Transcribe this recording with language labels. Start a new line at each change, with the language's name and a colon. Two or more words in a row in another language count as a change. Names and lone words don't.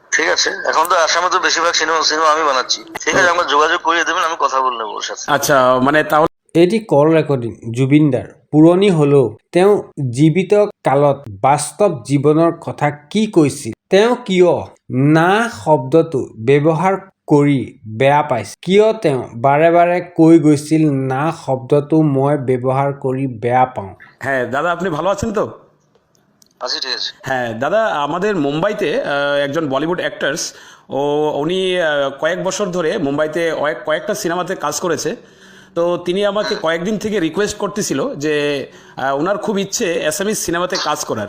Bangla: আছে, এখন তো আসামে তো বেশিরভাগ সিনেমা সিনেমা আমি বানাচ্ছি। ঠিক আছে, আমাকে যোগাযোগ করিয়ে দেবেন, আমি কথা বলে নেবো ওর সাথে।
Assamese: আচ্ছা, মানে তাহলে এটি
English: call recording
Assamese: জুবিনদাৰ পুৰণি হ'লেও তেওঁ জীৱিত কালত বাস্তৱ জীৱনৰ কথা কি কৈছিল, তেওঁ কিয় না শব্দটো ব্যৱহাৰ কৰি বেয়া পাইছিল, কিয় তেওঁ বাৰে বাৰে কৈ গৈছিল না শব্দটো মই ব্যৱহাৰ কৰি বেয়া পাওঁ।
Bangla: হ্যাঁ দাদা, আপনি ভালো আছেন তো? আচ্ছা ঠিক আছে। হ্যাঁ দাদা, আমাদের মুম্বাইতে একজন বলিউড অ্যাক্টার্স, উনি কয়েক বছর ধরে মুম্বাইতে কয়েকটা সিনেমাতে কাজ করেছে। তো তিনি আমাকে কয়েকদিন থেকে রিকোয়েস্ট করতেছিল যে ওনার খুব ইচ্ছে অ্যাসামিজ সিনেমাতে কাজ করার।